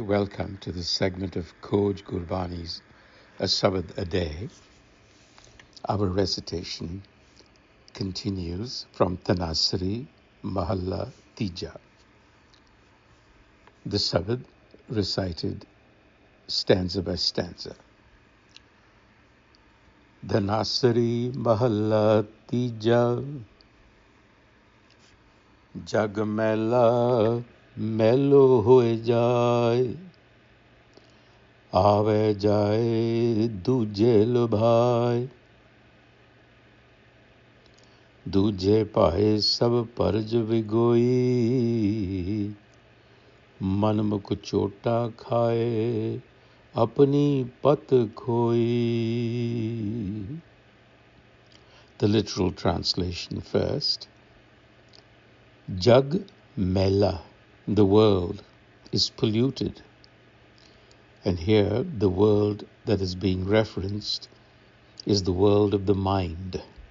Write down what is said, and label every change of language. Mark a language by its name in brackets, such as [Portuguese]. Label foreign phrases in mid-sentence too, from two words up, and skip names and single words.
[English] Welcome to this segment of Khoj Gurbani's a-sabad-a-day. Our recitation continues from Tanasri Mahalla Tija. The sabad recited stanza by stanza. [Punjabi] ਧਨਾਸਰੀ ਮਹਲਾ ਤੀਜਾ, ਜਗ ਮੈਲਾ ਮੈਲੋ ਹੋਇ, ਆਵੈ ਜਾਇ ਦੂਜੈ ਲੁਭਾਇ, ਦੂਜੈ ਭਾਇ ਸਭ ਪਰਜ ਵਿਗੋਈ, ਮਨ ਮੁਖ ਚੋਟਾ ਖਾਏ ਅਪਨੀ ਪਤ ਖੋਈ. [English] The literal translation first. [Punjabi] ਜਗ ਮੈਲਾ, [English] the world, is polluted. And here the world that is being referenced is the world of the mind.